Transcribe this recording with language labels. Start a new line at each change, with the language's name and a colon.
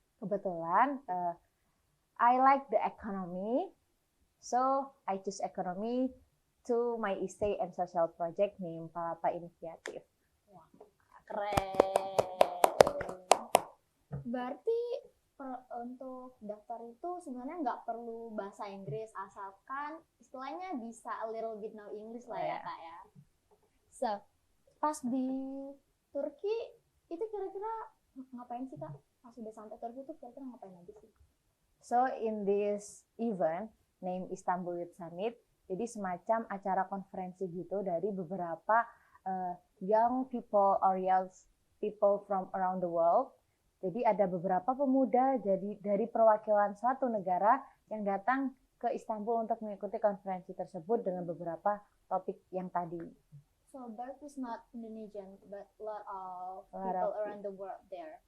English: Kebetulan I like the economy, so I choose economy to my essay and social project named Palapa Initiative.
Indonesian: Wah, keren. Berarti untuk daftar itu sebenarnya nggak perlu bahasa Inggris, asalkan istilahnya bisa
English: a little bit know English
Indonesian: lah ya Kak ya. So, pas di Turki itu kira-kira ngapain sih Kak? Pas udah sampai Turki itu kira-kira ngapain aja sih?
English: So in this event named Istanbul Youth Summit,
Indonesian: jadi semacam acara konferensi gitu dari beberapa
English: young people or young people from around the world.
Indonesian: Jadi ada beberapa pemuda dari perwakilan suatu negara yang datang ke Istanbul untuk mengikuti konferensi tersebut dengan beberapa topik yang tadi.
English: So that is not Indonesian, but a lot of people around the world there.